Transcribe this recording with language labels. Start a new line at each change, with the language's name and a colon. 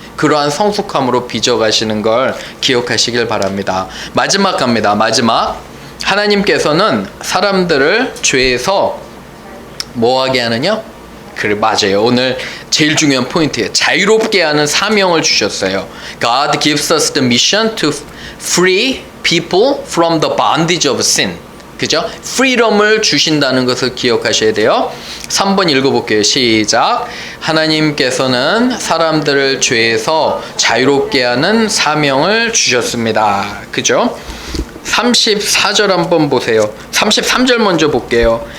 Korean: 그러한 성숙함으로 빚어가시는 걸 기억하시길 바랍니다. 마지막 갑니다. 마지막. 하나님께서는 사람들을 죄에서 뭐하게 하느냐? 그래, 맞아요. 오늘 제일 중요한 포인트예요. 자유롭게 하는 사명을 주셨어요.
English: God gives us the mission to free people from the bondage of sin.
Korean: 그죠? 프리덤을 주신다는 것을 기억하셔야 돼요. 3번 읽어볼게요. 시작. 하나님께서는 사람들을 죄에서 자유롭게 하는 사명을 주셨습니다. 그죠? 34절 한번 보세요. 33절 먼저 볼게요.